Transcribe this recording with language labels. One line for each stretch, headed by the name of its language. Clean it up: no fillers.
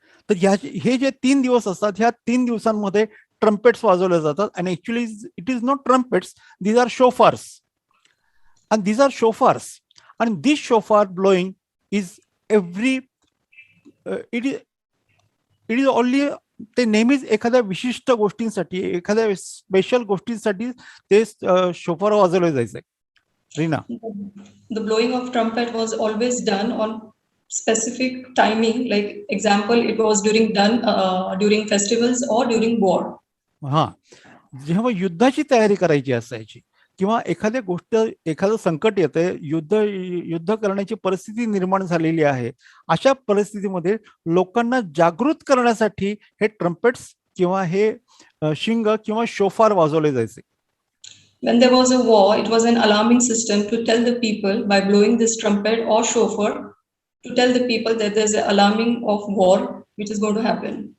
Marathi: तर हे जे 3 दिवस असतात, ह्या 3 दिवसांमध्ये ट्रम्पेट्स वाजवले जातात.
English: आणि actually it is not trumpets, these are shofars. And these are shofars, and this shofar blowing is every it is only
Marathi: ते नेहमीच एखाद्या विशिष्ट गोष्टींसाठी, एखाद्या स्पेशल गोष्टींसाठी ते शोफार वाजवले जायचे. Reena.
English: The blowing of trumpet was always done on specific timing, like example it was during festivals or during war.
Marathi: हा, जेव्हा युद्धाची तयारी करायची असायची किंवा एखाद्या गोष्ट, एखादं संकट येते, युद्ध करण्याची परिस्थिती निर्माण झालेली आहे, अशा परिस्थितीमध्ये लोकांना जागृत करण्यासाठी हे ट्रम्पेट्स किंवा हे शिंग किंवा शोफार वाजवले जायचे.
English: When there was a war, it was an alarming system to tell the people by blowing this trumpet or shofar to tell the people that there's an alarming of war which is going to happen.